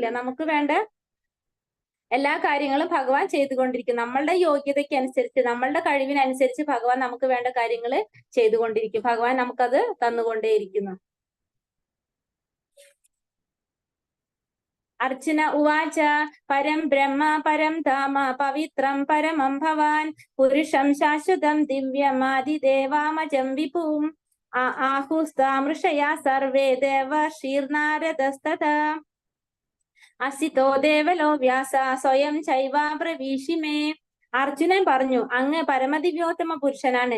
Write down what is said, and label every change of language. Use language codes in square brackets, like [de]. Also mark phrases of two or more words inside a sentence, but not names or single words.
[ml] നമുക്ക് വേണ്ട എല്ലാ കാര്യങ്ങളും ഭഗവാൻ ചെയ്തുകൊണ്ടിരിക്കും. നമ്മളുടെ യോഗ്യതയ്ക്ക് അനുസരിച്ച്, നമ്മളുടെ കഴിവിനനുസരിച്ച് ഭഗവാൻ നമുക്ക് വേണ്ട കാര്യങ്ങൾ ചെയ്തുകൊണ്ടിരിക്കും. ഭഗവാൻ നമുക്കത് തന്നുകൊണ്ടേയിരിക്കുന്നു. [sa] അർച്ചന ഉവാച പരം ബ്രഹ്മ പരം ധാമ പവിത്രം പരമം ഭവാൻ പുരുഷം ശാശ്വതം ദിവ്യമാദിദേവാമജം വിഭും ആഹുസ്താമൃഷയാ സർവേ ദേവർഷീർനാരദസ്തഥാ അസിതോ ദേവലോ വ്യാസ സ്വയം ചൈവാബ്രവീഷിമേ. [ml] അർജുനൻ പറഞ്ഞു, അങ്ങ് പരമദിവ്യോത്തമ പുരുഷനാണ്.